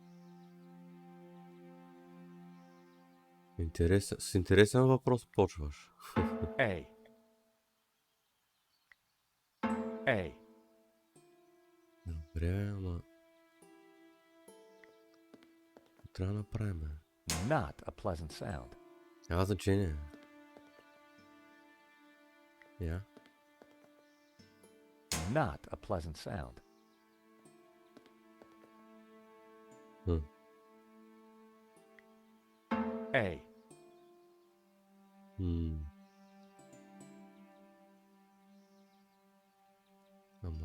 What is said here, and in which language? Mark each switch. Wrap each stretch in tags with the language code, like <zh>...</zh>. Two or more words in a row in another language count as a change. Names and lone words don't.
<bg>С интересен въпрос почваш. A. A. Добре, ама... Трябва да направим.</bg> <en>Not a pleasant sound.</en> <bg>Няма значение. Я?</bg> <en>Not a pleasant sound. A.</en> <bg>Ама...</bg>